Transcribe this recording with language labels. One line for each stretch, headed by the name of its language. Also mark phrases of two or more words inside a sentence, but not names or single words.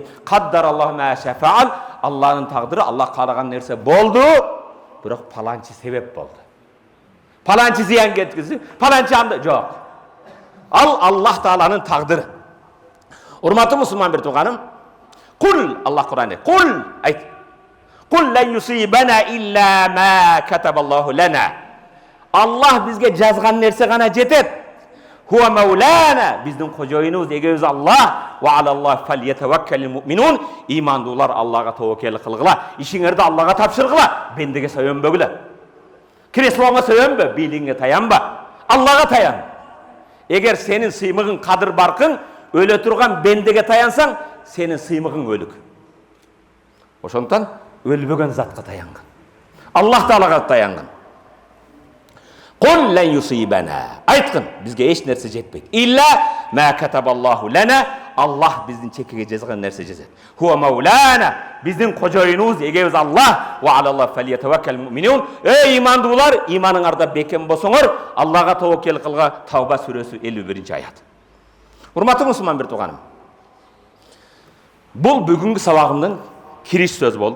Arabic: قدر الله وما شاء فعل,
Kyrgyz: Аллахтын тагдыры, Аллах каалаган нерсе болду, бирок паланчы себеп болду. Паланчы зыян кеткизди, паланчы анда жок. Ал Аллах Тааланын тагдыры. Урматтуу мусулман бир тууганым, кул, Аллах Кур'ан айт, кул айт.
Arabic: قل لن يصيبنا إلا ما كتب الله لنا.
Kyrgyz: Аллах бизге жазган нерсе гана жетет.
Arabic: هو مولانا,
Kyrgyz: биздин кожоюнубуз эгебиз Аллах,
Arabic: وعلى الله فليتوكل المؤمنون.
Kyrgyz: Имандуулар Аллага тобокел кылгыла, ишиңерди Аллага тапшыргыла, бендеге сөйөнбөгүлө. Креслоңа сөйөнбө, бийлигиңе таянба, Аллага таян. Эгер сенин сыймыгың кадыр баркың, өлө турган бендеге таянсаң, сенин сыймыгың өлүк. Ошондуктан өлбөгөн затка таянган. Аллах Таалага таянган.
Arabic: قل لن يصيبنا.
Kyrgyz: Айткын, бизге эч нерсе жетпейт.
Arabic: إلا ما كتب الله لنا.
Kyrgyz: Аллах биздин чекеге жазган нерсе жазат.
Arabic: هو مولانا.
Kyrgyz: Биздин кожоюнубуз эгебиз Аллах,
Arabic: وعلى الله فليتوكل المؤمنون.
Kyrgyz: Эй имандуулар, иманыңарда бекем болсоңор, Аллага тобокел кылга. Тавба сүрөсү 51-аят. Урматтуу мусулман бир тууганым. Бул бүгүнкү сабагымдын кириш сөз болду.